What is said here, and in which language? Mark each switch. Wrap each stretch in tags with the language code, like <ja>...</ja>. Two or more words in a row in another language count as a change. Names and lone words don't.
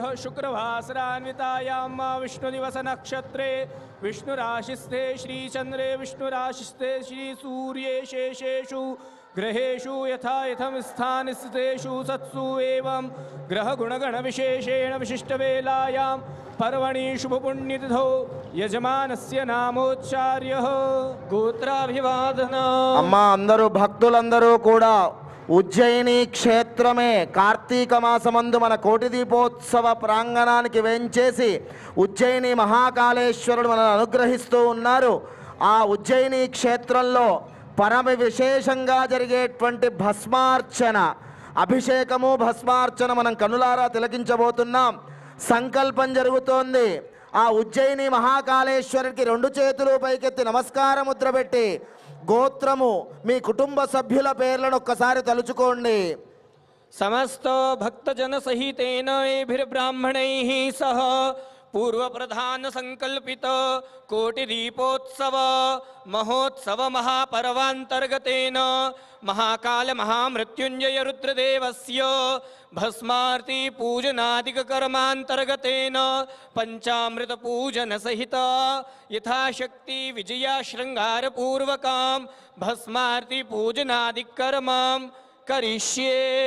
<sa>शुक्रवासरान्वितायां विष्णुदिवस नक्षत्रे विष्णुराशिस्थे श्रीचन्द्रे विष्णुराशिस्थे श्रीसूर्ये शेषेषु ग्रहेषु यथा यथं स्थानस्थितेषु सत्सु एवं ग्रहगुणगणविशेषेण विशिष्टवेलायां पर्वणि शुभपुण्यतिथौ यजमानस्य नामोच्चार्यः गोत्राभिवादनम्।</sa> <te>అమ్మా అందరూ భక్తులందరూ కూడా ఉజ్జయిని క్షేత్రమే కార్తీక మాసమందు మన కోటి దీపోత్సవ ప్రాంగణానికి వేంచేసి ఉజ్జయిని మహాకాళేశ్వరుడు మనల్ని అనుగ్రహిస్తూ ఉన్నారు. ఆ ఉజ్జయిని క్షేత్రంలో పరమ విశేషంగా జరిగేటువంటి భస్మార్చన అభిషేకము భస్మార్చన మనం కనులారా తిలకించబోతున్నాం. సంకల్పం జరుగుతోంది. ఆ ఉజ్జయిని మహాకాళేశ్వరుడికి రెండు చేతులు పైకెత్తి నమస్కార ముద్ర పెట్టి గోత్రము మీ కుటుంబ సభ్యుల పేర్లను ఒక్కసారి తలుచుకోండి.</te> <sa>समस्तो भक्तजन सहितेन एभिर्ब्राह्मणैः सह पूर्व प्रधान संकल्पित कोटि दीपोत्सव महोत्सव महापर्वांतर्गतेन महाकाल महामृत्युंजय रुद्रदेवस्य भस्मार्ति पूजनादिक कर्मांतर्गतेन पंचामृत पूजन सहित यथाशक्ति विजया श्रृंगार पूर्वकां भस्मार्ति पूजनादिक कर्मां करिष्ये।</sa>